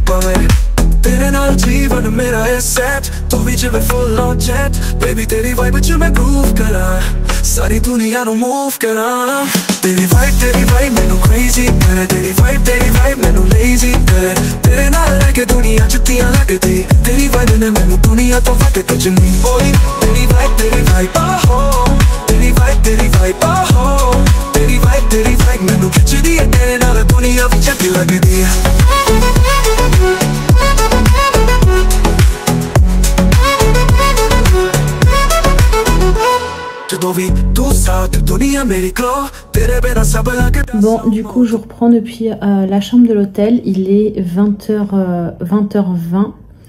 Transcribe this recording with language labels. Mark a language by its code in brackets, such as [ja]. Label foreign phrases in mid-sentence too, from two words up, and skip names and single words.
[pa] ਪਾਵੇ ਤੇਰੇ ਨਾਲ ਜੀਵਨ ਮੇਰਾ ਹੈ ਸੈੱਟ ਤੂੰ ਭੀ ਜਿਵੇ [en] full on jet baby [pa] ਤੇਰੀ ਵਾਈਬ ਚ ਮੈਂ ਗਰੂਵ ਕਰਾਂ ਸਾਰੀ ਦੁਨੀਆ ਨੂੰ ਮੂਵ ਕਰਾਂ ਤੇਰੀ ਵਾਈਬ ਮੈਨੂੰ ਕ੍ਰੇਜ਼ੀ ਕਰੇ ਤੇਰੀ ਵਾਈਬ ਮੈਨੂੰ ਲੇਜ਼ੀ ਕਰੇ ਤੇਰੇ ਨਾਲ ਲੈਕੇ ਦੁਨੀਆ ਚਿੱਟੀਆਂ ਲੱਗਦੀ ਤੇਰੀ ਵਾਈਬ ਨੇ ਮੈਨੂੰ ਦੁਨੀਆ ਤੋਂ ਵੱਟ ਕੇ ਚੁਣੀ ਓਏ ਤੇਰੀ ਵਾਈਬ ਆਹੋ ਤੇਰੀ ਵਾਈਬ ਆਹੋ ਤੇਰੀ ਵਾਈਬ ਮੈਨੂੰ ਖਿੱਚਦੀ ਹੈ ਤੇਰੇ ਨਾਲ ਦੁਨੀਆ ਭੀ ਚੰਗੀ ਲੱਗਦੀ ਹੈ [fr] Bon, du coup, je reprends depuis la chambre de l'hôtel. Il est 20h20.